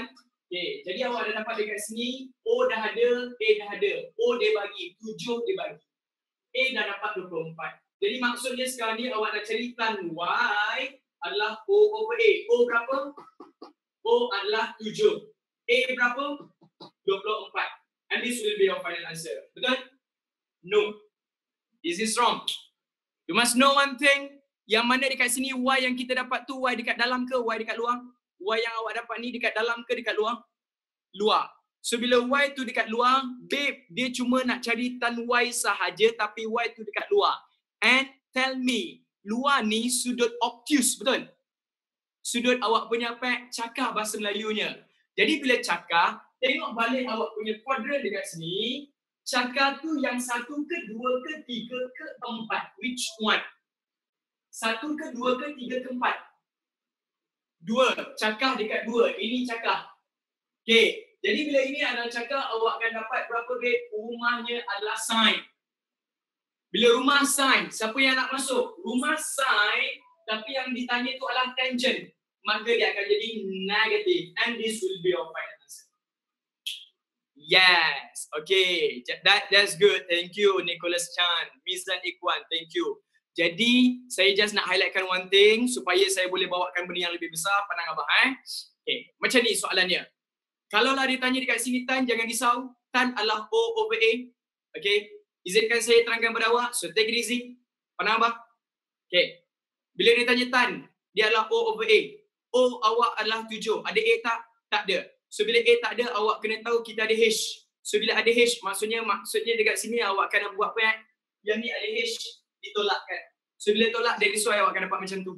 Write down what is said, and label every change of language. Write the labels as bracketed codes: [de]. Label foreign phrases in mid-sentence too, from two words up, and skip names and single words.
[ms] Okey, jadi awak dah dapat dekat sini, O dah ada, A dah ada. O dia bagi, 7 dia bagi. A dah dapat 24. Jadi maksudnya sekarang ni awak dah cari tan Y adalah [en] O over A. [ms] O berapa? O adalah 7. A berapa? 24. [en] And this will be your final answer. [ms] Betul? [en] No. This is wrong. You must know one thing. [ms] Yang mana dekat sini Y yang kita dapat tu Y dekat dalam ke Y dekat luar? Y yang awak dapat ni dekat dalam ke dekat luar? Luar. So bila Y tu dekat luar, babe, dia cuma nak cari tan Y sahaja tapi Y tu dekat luar. [en] And tell me, [ms] luar ni sudut obtuse, betul? Sudut awak punya apa? Cakar bahasa Melayunya. Jadi bila cakar, tengok balik awak punya kuadran dekat sini. Cakar tu yang 1 ke 2 ke 3 ke 4? [en] Which one? [ms] 1 ke 2 ke 3 ke 4? 2. Cakar dekat 2. Ini cakar. Okey. Jadi bila ini adalah cakar, awak akan dapat berapa grade? Rumahnya adalah sin. Bila rumah sin, siapa yang nak masuk? Rumah sin, tapi yang ditanya itu adalah tangent. Maka dia akan jadi negative. [en] And this will be your final answer. Yes. Okay. That's good. Thank you, Nicholas Chan. Mizan Ikhwan. Thank you. [ms] Jadi, saya just nak highlightkan [en] one thing [ms] supaya saya boleh bawakan benda yang lebih besar. Pandang abah. Okay. Macam ni soalannya. Kalaulah dia tanya dekat sini tan, jangan risau. Tan adalah [en] O over A. [ms] Okay. Izinkan saya terangkan pada awak. [en] So, take it easy. [ms] Pandang abah. Okay. Bila dia tanya tan, dia adalah [en] O over A. [ms] O awak adalah 7. Ada A tak? Tak ada. So bila A tak ada, awak kena tahu kita ada H. So bila ada H, maksudnya dekat sini awak akan buat apa? Yang ni ada H, ditolakkan. So bila tolak, dari sesuai awak akan dapat macam tu.